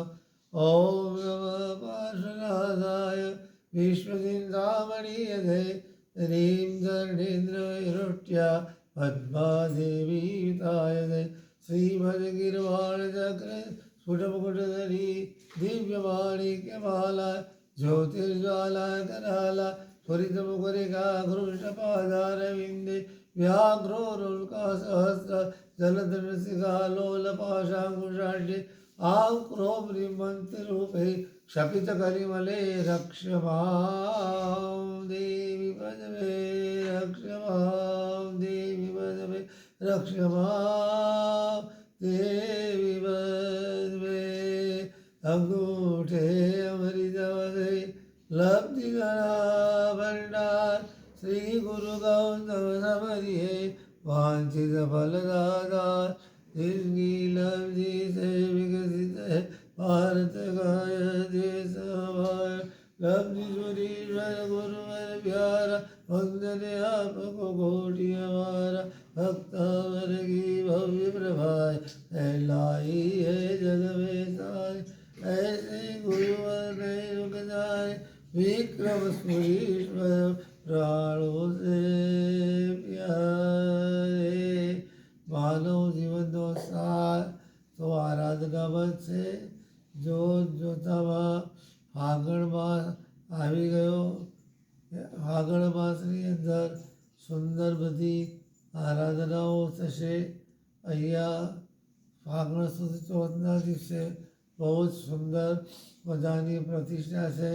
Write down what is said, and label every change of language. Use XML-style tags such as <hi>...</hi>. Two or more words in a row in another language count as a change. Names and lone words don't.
<sa>ओम नमः पार्श्वनाथाय विश्वचिन्तामणीयते रीं गर्णेन्द्रवैरोट्या पद्मादेवीयुतायते श्रीमद्गीर्वाणचक्र સ્ફુટમુकुटधरी दिव्यमाणिक्यमाला ज्योतिर्ज्वाला कराला त्वरितमुखरेखा घृष्टपादारविन्दे व्याघ्रोरुल्कासहस्र जलधरसिखालोलपाशाङ्कुशाढ्ये आक्रोम्रिमन्त्ररूपे क्षपितकलिमले रक्ष मां देवि पदवे रक्ष मां देवि पदवे रक्ष मां देवि पदवे</sa> <gu>અંગૂઠે અમૃતવદે લબ્ધિ ગણા ભંડાર શ્રી ગુરુ ગૌતમ સમરિયે વાંછિત ફલદાતાર</gu> <hi>जिनकी लब्धि से विकसित है भारत का यह देश हमारा लब्धि सुरीश्वर गुरुवर प्यारा वंदन आपको कोटि हमारा भक्तवर की भव्य प्रभाए फैलाई है जग में सारे ऐसे गुरुवर नहीं रुक जाए विक्रम सुरीश्वर प्राणों से प्यारे मानव जीवन</hi> <gu>નો સાર તો આરાધનામાં છે જો જોતામાં ફાગણ માસ આવી ગયો ફાગણ માસની અંદર સુંદર બધી આરાધનાઓ થશે અહીંયા ફાગણ સુદ ચોથના દિવસે બહુ જ સુંદર મજાની પ્રતિષ્ઠા છે</gu>